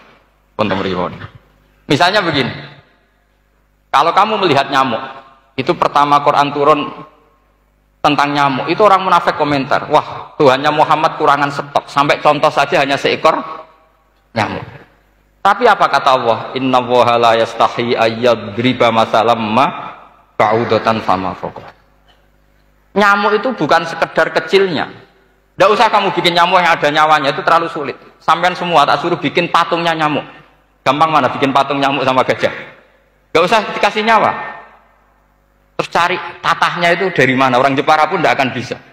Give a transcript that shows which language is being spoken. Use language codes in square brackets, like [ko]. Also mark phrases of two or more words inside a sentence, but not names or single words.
[id] Misalnya begini, kalau kamu melihat nyamuk, itu pertama Quran turun tentang nyamuk, itu orang munafik komentar, wah Tuhannya Muhammad kurangan stok, sampai contoh saja hanya seekor nyamuk. Tapi apa kata Allah? [ar] إن الله لا يستحيي أن يضرب مثلا ما بعوضة فما فوق. [id] Nyamuk itu bukan sekedar kecilnya. Tidak usah kamu bikin nyamuk yang ada nyawanya, itu terlalu sulit. Sampai semua tak suruh bikin patungnya nyamuk. Gampang mana bikin patung nyamuk sama gajah? Tidak usah dikasih nyawa. Terus cari tatahnya itu dari mana, orang Jepara pun tidak akan bisa.